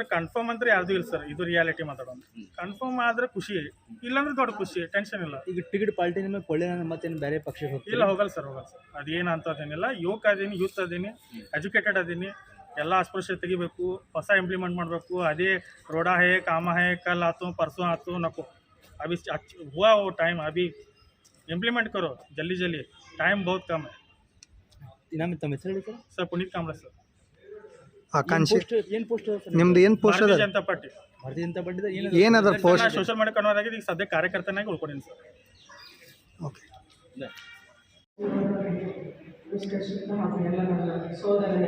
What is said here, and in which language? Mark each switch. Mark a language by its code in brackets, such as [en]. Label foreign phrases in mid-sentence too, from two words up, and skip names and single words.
[kn] ಕನ್ಫರ್ಮ್ ಅಂದ್ರೆ ಯಾವುದೂ ಇಲ್ಲ ಸರ್, ಇದು ರಿಯಾಲಿಟಿ ಮಾತಾಡೋದು. ಕನ್ಫರ್ಮ್ ಆದ್ರೆ ಖುಷಿ, ಇಲ್ಲಾಂದ್ರೆ ದೊಡ್ಡ ಖುಷಿ, ಟೆನ್ಷನ್ ಇಲ್ಲ. ಈಗ ಟಿಕೆಟ್ ಪಾರ್ಟಿ ನಿಮಗೆ ಕೊಳ್ಳೆ ಮತ್ತೇನು ಬೇರೆ ಪಕ್ಷಕ್ಕೆ ಹೋಗ್ತೀವಿ? ಇಲ್ಲ, ಹೋಗಲ್ಲ ಸರ್. ಅದೇನು ಅಂತದೇನಿಲ್ಲ. ಯುವಕ ಅದೀನಿ, ಯೂತ್ ಅದೀನಿ, ಎಜುಕೇಟೆಡ್ ಅದೀನಿ. ಎಲ್ಲ ಅಸ್ಪೃಶ್ಯ ತೆಗಿಬೇಕು, ಹೊಸ ಇಂಪ್ಲಿಮೆಂಟ್ ಮಾಡಬೇಕು. [hi] ಅದೇ रोड़ा है, काम है, कल ಆತು परसों ಆತು नको, अभी हुआ वो टाइम, अभी इम्प्लीमेंट करो जल्दी, टाइम बहुत कम है. [kn] ತಮ್ಮ ಹೆಸರು ಹೇಳಿ ಸರ್? ಸರ್ ಪುನೀತ್ ಕಾಂಬ್ಳೆ ಸರ್. ಆಕಾಂಕ್ಷಿ ಏನು ಪೋಸ್ಟ್ ನಿಮ್ದು ಏನು ಪೋಸ್ಟ್ ಅದ? ಭಾರತೀಯ ಜನತಾ ಪಾರ್ಟಿ. ಭಾರತೀಯ ಜನತಾ ಪಾರ್ಟಿ ಏನದ ಪೋಸ್ಟ್? [en] social media convener [kn] ಆಗಿದೆ. ಈಗ ಸದ್ಯ ಕಾರ್ಯಕರ್ತನಾಗಿ ಉಳ್ಕೊಂಡಿನಿ ಸರ್. ಓಕೆ. ಎಲ್ಲ ನನ್ನ ಸೋದರನೇ.